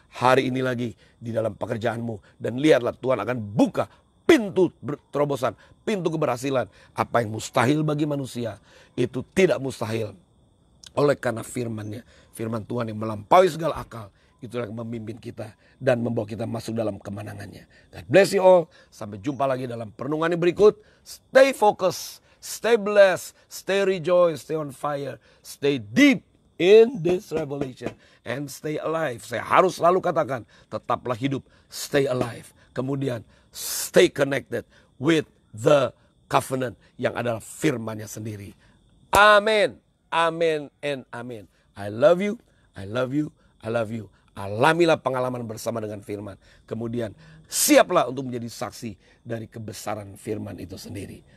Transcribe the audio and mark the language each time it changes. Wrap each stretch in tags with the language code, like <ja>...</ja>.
<id>Hari ini lagi di dalam pekerjaanmu. Dan lihatlah Tuhan akan buka pintu terobosan, pintu keberhasilan. Apa yang mustahil bagi manusia, itu tidak mustahil oleh karena firman-Nya. Firman Tuhan yang melampaui segala akal. Itulah yang memimpin kita dan membawa kita masuk dalam kemenangannya.</id> <en>God bless you all.</en> <id>Sampai jumpa lagi dalam perenungan yang berikut.</id> <en>Stay focused, stay blessed, stay rejoice, stay on fire, stay deep in this revelation, and stay alive.</en> <id>Saya harus selalu katakan, tetaplah hidup,</id> <en>stay alive.</en> <id>Kemudian</id> <en>stay connected with the covenant</en> <id>yang adalah firman-Nya sendiri. Amin, amin, and amin.</id> <en>I love you, I love you, I love you.</en> <id>Alamilah pengalaman bersama dengan firman. Kemudian siaplah untuk menjadi saksi dari kebesaran firman itu sendiri.</id>